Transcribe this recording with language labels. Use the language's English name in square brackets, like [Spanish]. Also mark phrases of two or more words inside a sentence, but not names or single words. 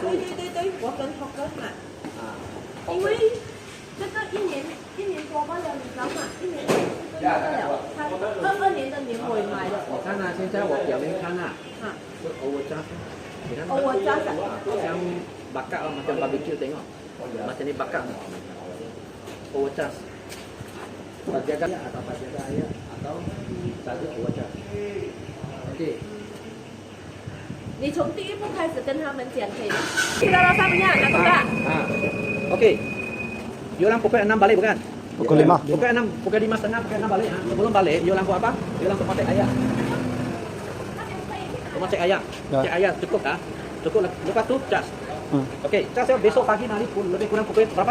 [Chinese] 叔对对对对，我跟 Hawker 买，啊，因为这个一年多罢了，你知道吗？一年这个那个了，他22年的年尾买的，你看啊，现在我表面看啊，啊，是 overcharge，你看 overcharge [Malay] 好像 bakar macam barbecue tengok, macam ni bakar, overcharge, tak jaga atau tak jaga ayat atau saja overcharge, okey. [Chinese] 你从第一步开始跟他们讲可以吗？知道了上面拿多大？ [Malay] Okey. You orang pukul 6 balik bukan? Pukul 5. Pukul 6, pukul 5 setengah, pukul 6 balik. Ha? Sebelum balik, you langsung apa? You langsung cek ayat. Cuma cek ayat. Ya. Cek ayat cukup tak? Cukup. Lepas tu charge. Hmm. Okey, charge saya besok pagi nanti lebih kurang pukul berapa?